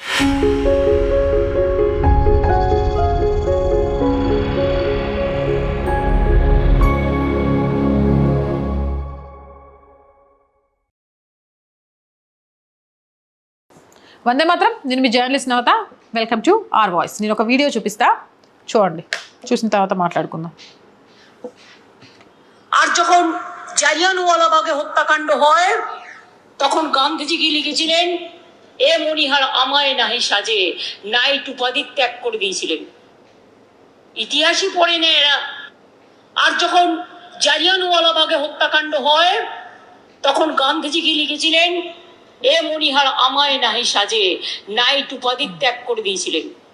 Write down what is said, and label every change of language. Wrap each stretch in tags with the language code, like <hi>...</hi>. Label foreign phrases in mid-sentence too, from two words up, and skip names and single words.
<te>వందే మాత్రం. నేను మీ జర్నలిస్ట్ నవత.</te> <en>welcome to our voice.</en> <te>నేను ఒక వీడియో చూపిస్తా, చూడండి. చూసిన తర్వాత మాట్లాడుకుందాం.</te> <bn>আর যখন জালিয়ানওয়ালাবাগে হত্যাকাণ্ড হয় তখন গান্ধীজি কি লিখেছিলেন, এ মনিহার আমায় নাহি সাজে, নাইট উপাধি ত্যাগ করে দিয়েছিলেন। ইতিহাসই পড়ে না এরা। আর যখন জালিয়ানওয়ালাবাগে হত্যাকাণ্ড হয় তখন গান্ধীজি কি লিখেছিলেন, এ মনিহার আমায় নাহি সাজে, নাইট উপাধি ত্যাগ করে দিয়েছিলেন।</bn>